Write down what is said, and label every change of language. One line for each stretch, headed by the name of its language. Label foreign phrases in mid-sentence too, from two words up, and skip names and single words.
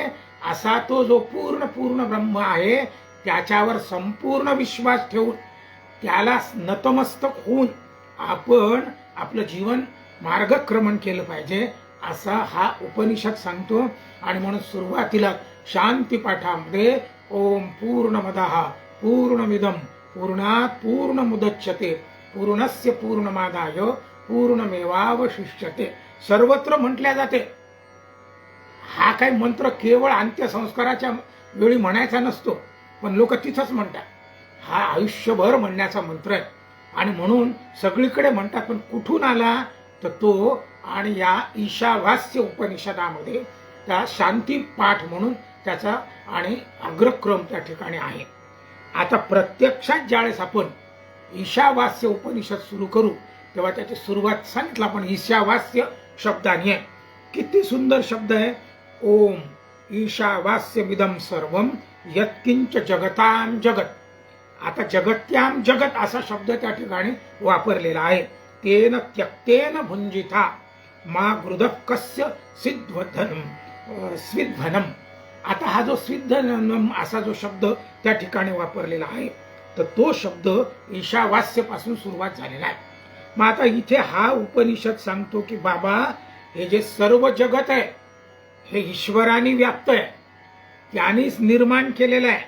Marathi: असा तो जो पूर्ण ब्रह्म आहे त्याच्यावर संपूर्ण विश्वास ठेवून त्याला नतमस्तक होऊन आपण आपलं जीवन मार्गक्रमण केलं पाहिजे, असा हा उपनिषद सांगतो. आणि म्हणून सुरुवातीला शांती पाठामध्ये
Sanskrit: ओम पूर्णमदः पूर्णमिदं पूर्णात् पूर्णमुदच्यते पूर्णस्य पूर्णमादाय पूर्णमेवावशिष्यते
Marathi: सर्वत्र म्हटल्या जाते. हा काही मंत्र केवळ अंत्यसंस्काराच्या वेळी म्हणायचा नसतो, पण लोक तिथंच म्हणतात. हा आयुष्यभर म्हणण्याचा मंत्र आहे आणि म्हणून सगळीकडे म्हणतात. पण कुठून आला तर तो आणि या ईशावास्य उपनिषदामध्ये त्या शांती पाठ म्हणून त्याचा आणि अग्रक्रम त्या ठिकाणी आहे. आता प्रत्यक्षात ज्यावेळेस आपण ईशावास्य उपनिषद सुरू करू तेव्हा त्याची सुरुवात सांगितलं आपण ईशावास्य शब्दाने आहे. किती सुंदर शब्द आहे.
Sanskrit: ओम ईशावास्यमिदं सर्वं यत्किंच जगतां जगत.
Marathi: आता
Sanskrit: जगत्याम जगत
Marathi: असा शब्द त्या ठिकाणी वापरलेला आहे.
Sanskrit: तेन त्यक्तेन भुंजिता मा गृदकस्य स्विद्धनम.
Marathi: आता हा जो स्विद्धनम असा जो शब्द त्या ठिकाणी वापरलेला आहे तर तो शब्द ईशावास्य पासून सुरुवात झालेला आहे. मग आता इथे हा उपनिषद सांगतो की बाबा हे जे सर्व जगत आहे हे ईश्वराने व्याप्त आहे, त्यानेच निर्माण केलेलं आहे.